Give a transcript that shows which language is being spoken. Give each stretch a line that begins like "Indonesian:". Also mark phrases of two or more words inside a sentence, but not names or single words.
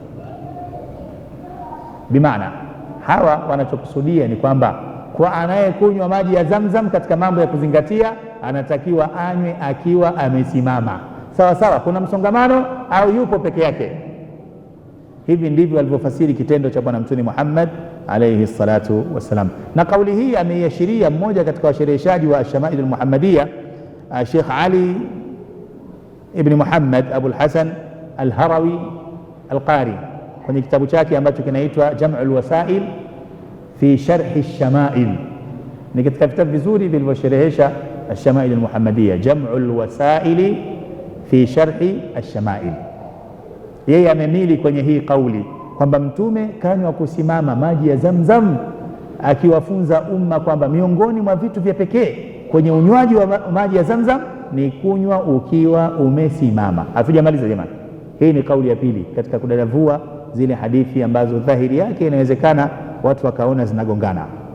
Swahili: Bimaana hawa wanachokusudia ni kwamba kwa anayekunywa maji ya Zamzam katika mambo ya kuzingatia, anatakiwa anywe akiwa amesimama, sawa sawa kuna msongamano au yupo peke yake. Hivi ndivyo alivyofasiri kitendo cha Bwana Mtume Muhammad
Arabic: alayhi salatu wasalam.
Swahili: Na kauli hii ameiashiria mmoja katika washereheshaji wa Ash-Shama'il al-Muhammadiyya, Sheikh Ali ibn Muhammad Abul Hasan al-Harawi al-Qari, kwenye kitabu chake ambacho kinaitwa Jam'ul Wasail fi Sharh Ash-Shama'il. Ni katika vitabu vizuri vilivyosherehesha Ash-Shama'il al-Muhammadiyya, Jam'ul Wasail fi Sharh Ash-Shama'il. Yeye amemili kwenye hii kauli kwamba Mtume kanywa kusimama maji ya Zamzam, akiwafunza umma kwamba miongoni mwa vitu vya pekee kwenye unywaji wa maji ya Zamzam ni kunywa ukiwa umesimama. Hatujamaliza jamani. Hii ni kauli ya pili katika kudadavua zile hadithi ambazo dhahiri yake inawezekana watu wakaona zinagongana.